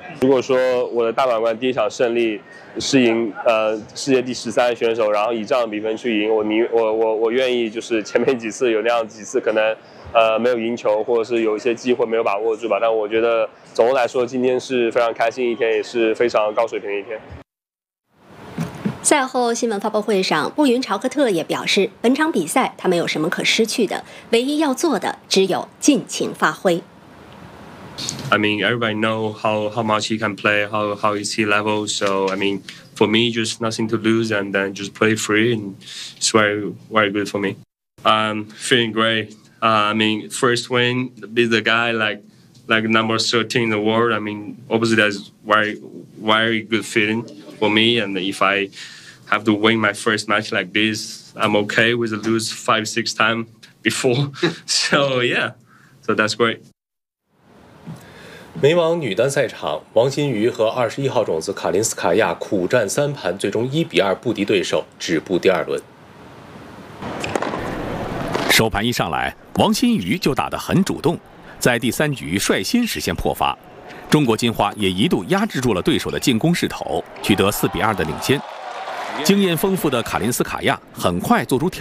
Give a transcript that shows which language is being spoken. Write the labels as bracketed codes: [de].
[zh] 如果说我的大满贯第一场胜利是赢世界第13选手，然后以这样的比分去赢，我愿意，就是前面几次有那样几次可能没有赢球，或者是有一些机会没有把握住吧。但我觉得总的来说，今天是非常开心一天，也是非常高水平的一天。赛后新闻发布会上，步云朝克特也表示，本场比赛他没有什么可失去的，唯一要做的只有尽情发挥。 [en] I mean, everybody know how much he can play, how is he level. So, I mean, for me, just nothing to lose, and then just play free, and it's very, very good for me. Feeling great. First win, be the guy like number 13 in the world. I mean, obviously that's very, very good feeling for me. And if I have to win my first match like this, I'm okay with lose 5-6 times before. So yeah, so that's great. [zh] 美网女单赛场，王欣瑜和21号种子卡林斯卡亚苦战三盘，最终1-2不敌对手，止步第二轮。首盘一上来，王欣瑜就打得很主动，在第三局率先实现破发，中国金花也一度压制住了对手的进攻势头，取得4-2的领先。经验丰富的卡林斯卡亚很快做出调整。